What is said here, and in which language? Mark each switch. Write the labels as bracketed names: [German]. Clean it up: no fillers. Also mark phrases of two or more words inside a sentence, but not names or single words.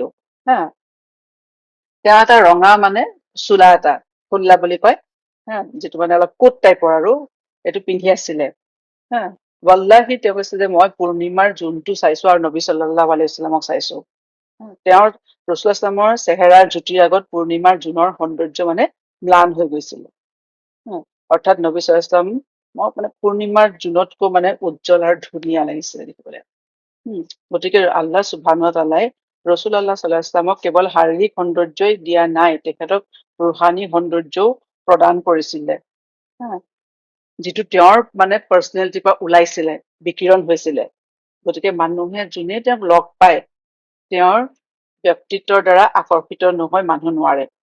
[Assamese] হা, তেওঁ এটা ৰঙা মানে চোলা এটা, খুল্লা বুলি কয়, যিটো মানে অলপ কোট টাইপৰ, আৰু এইটো পিন্ধি আছিলে। হা, ৱাল্লাহি তেওঁ কৈছে যে মই পূৰ্ণিমাৰ জোনটো চাইছো আৰু নবী [Arabic] صلى الله عليه وسلم [Assamese] চাইছো। তেওঁৰ [Arabic] رسول الله صلى الله [Assamese] চেহেৰাৰ জ্যোতিৰ আগত পূৰ্ণিমাৰ জোনৰ সৌন্দৰ্য মানে ম্লান হৈ গৈছিল। অৰ্থাৎ নবী [Arabic] صلى الله عليه وسلم [Assamese] মানে পূৰ্ণিমাৰ জোনতকৈ মানে উজ্জ্বল আৰু ধুনীয়া লাগিছিলে দেখিবলৈ। গতিকে [Arabic] الله سبحانه وتعالى رسول الله صلى الله عليه وسلم [Assamese] কেৱল শাৰীৰিক সৌন্দৰ্যই দিয়া নাই, তেখেতক ৰুহানী সৌন্দৰ্যও প্ৰদান কৰিছিলে, যিটো তেওঁৰ মানে পাৰ্চনেলিটিৰ পৰা ওলাইছিলে, বিকিৰণ হৈছিলে। গতিকে মানুহে যোনে তেওঁক লগ পায়, তেওঁৰ ব্যক্তিত্বৰ দ্বাৰা আকৰ্ষিত নহয় মানুহ নোৱাৰে।